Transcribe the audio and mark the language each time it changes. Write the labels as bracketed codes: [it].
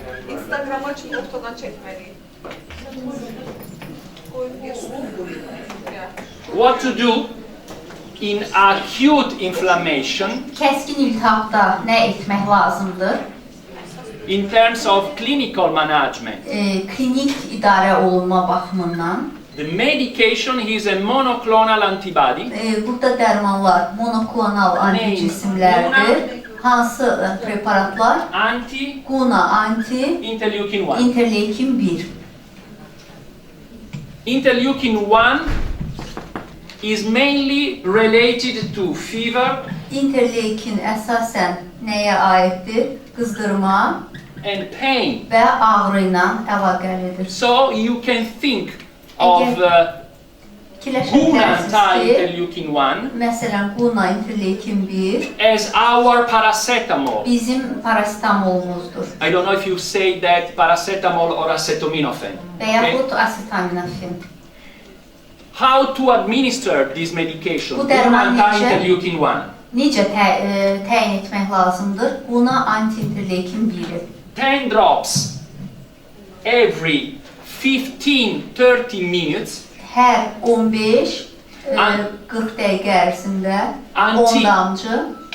[tr] Instagram'a açıp ortadan çekmeliyim. [en] What to do in acute inflammation [az] Kəskin iltihabda nə etmək lazımdır? [en] in terms of clinical management? [az] Klinik idarə olunma baxımından [en] The medication is a monoclonal antibody. [az] burada dərmanlar monoklonal anticismlərdir. Hansı preparatlar? [en] Anti Guna anti interleukin 1. [az] interleukin 1. [en] Interleukin 1 is mainly related to fever [az] Interleukin əsasən nəyə aiddir? Qızdırma [en] and pain. [az] və ağrı ilə əlaqəlidir. [en] So you can think of Guna [az] Fikirləşərsiniz ki, [en] anti-interleukin 1 [az] məsələn Guna interleukin 1 [en] as our paracetamol. [az] bizim parasetamolumuzdur [en] I don't know if you say that paracetamol or acetaminophen. [az] və yaxud asetaminofin. [en] How to administer this medication? [az] Bu dərman [en] anti-interleukin-1. [az] Necə təyin etmək lazımdır? Buna anti-interleukin 1-i. [en] 10 drops every 15-30 minutes. [az] Hər 15-40 dəqiqə ərzində 10 damcı.